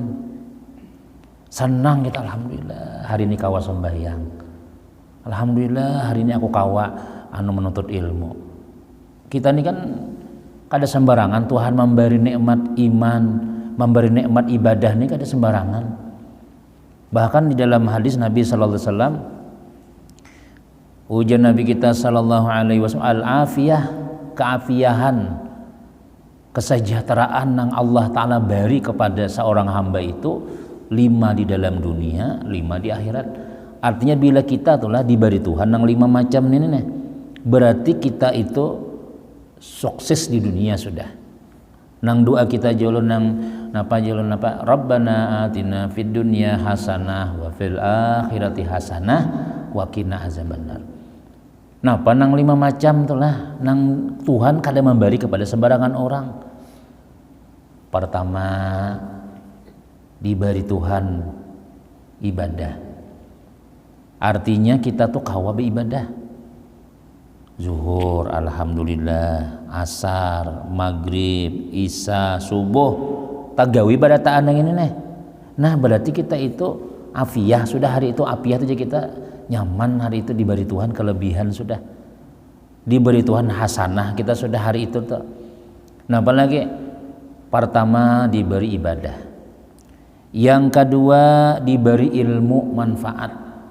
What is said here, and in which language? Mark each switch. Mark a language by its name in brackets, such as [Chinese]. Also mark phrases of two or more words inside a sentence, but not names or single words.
[Banjar] Senang kita, alhamdulillah hari ini kawa sembahyang, alhamdulillah hari ini aku kawa menuntut ilmu. Kita ini kan kada sembarangan Tuhan memberi nikmat iman, memberi nikmat ibadah ini kada sembarangan. Bahkan di dalam hadis Nabi [Arabic] صلى الله عليه وسلم, [Banjar] ujar Nabi kita [Arabic] صلى الله عليه وسلم, [Banjar] al-afiyah, keafiahan, kesejahteraan yang Allah taala beri kepada seorang hamba itu 5 di dalam dunia, 5 di akhirat. Artinya bila kita itulah diberi Tuhan yang 5 macam ini nih, berarti kita itu sukses di dunia sudah. Nang doa kita jolon nang napa [Arabic] ربنا آتنا في الدنيا حسنة وفي الآخرة حسنة وقنا عذاب النار. [Banjar] Napa nang 5 macam itulah nang Tuhan kada memberi kepada sembarangan orang. Pertama, diberi Tuhan ibadah. Artinya kita tuh kawa beribadah. Zuhur alhamdulillah, asar, maghrib, isya, subuh tagawi badataan yang ini nih. Nah berarti kita itu afiah sudah hari itu, afiah itu kita nyaman hari itu, diberi Tuhan kelebihan sudah, diberi Tuhan hasanah kita sudah hari itu tuh. Nah apalagi pertama diberi ibadah, yang kedua diberi ilmu manfaat.